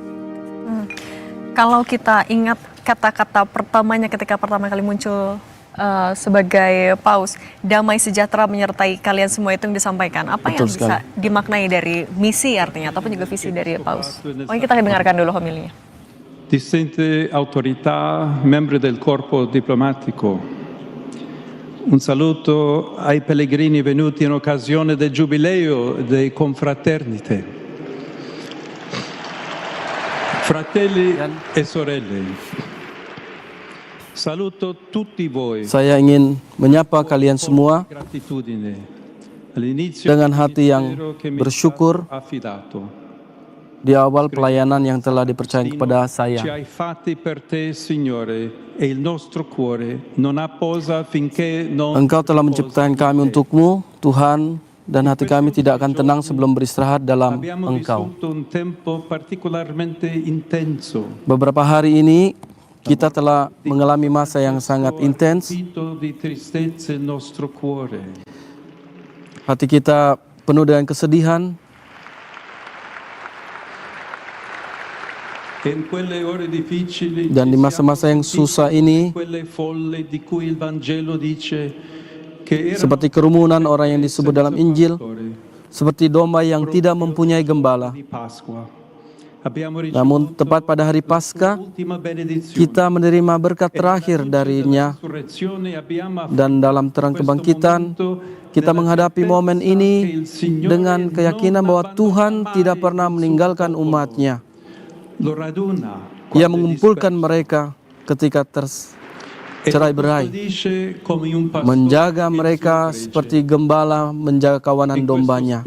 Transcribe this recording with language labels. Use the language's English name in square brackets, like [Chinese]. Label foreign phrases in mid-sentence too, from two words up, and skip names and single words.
[Indonesian] Kalau kita ingat kata-kata pertamanya ketika pertama kali muncul sebagai paus, damai sejahtera menyertai kalian semua, itu yang disampaikan. Apa Betul yang bisa sekali. dimaknai dari misi artinya, ataupun juga visi dari paus? Oke, kita dengarkan dulu homilinya. [Italian] Distinte autorità, membri del corpo diplomatico, un saluto ai pellegrini venuti in occasione del Giubileo dei Confraternite. Fratelli e sorelle, saluto tutti voi. [Indonesian] Saya ingin menyapa kalian semua [Italian] Gratitudine all'inizio [Indonesian] dengan hati yang [Italian] del ministero che mi [Indonesian] bersyukur [Italian] è stato affidato. [Indonesian] di awal pelayanan yang telah dipercayakan kepada [Italian] Ci [Indonesian] saya. [Italian] hai fatti per te, Signore, e il nostro cuore non ha posa finché non [Indonesian] Engkau telah menciptakan kami untukmu, Tuhan, dan hati kami tidak akan tenang sebelum beristirahat dalam [Italian] abbiamo [Indonesian] Engkau. [Italian] vissuto un tempo particolarmente intenso. [Indonesian] Beberapa hari ini kita telah mengalami masa yang sangat intens. [Italian] Vito di tristezza il nostro cuore. [Indonesian] Hati kita penuh dengan kesedihan. [Italian] E in quelle ore difficili [Indonesian] Dan di [Italian] ci [Indonesian] masa-masa yang [Italian] siamo [Indonesian] susah [Italian] sentiti [Indonesian] ini, [Italian] quelle folle di cui il Vangelo dice che erano [Indonesian] seperti kerumunan orang yang disebut dalam Injil, seperti domba yang tidak mempunyai gembala. [Italian] di Pasqua. Abbiamo [Indonesian] Namun tepat pada hari Paskah, [Italian] l'ultima benedizione. [Indonesian] kita menerima berkat terakhir darinya. Dan dalam terang kebangkitan, kita menghadapi momen ini dengan keyakinan bahwa Tuhan tidak pernah meninggalkan umatnya. Ia mengumpulkan mereka ketika tercerai-berai, menjaga mereka seperti gembala menjaga kawanan dombanya.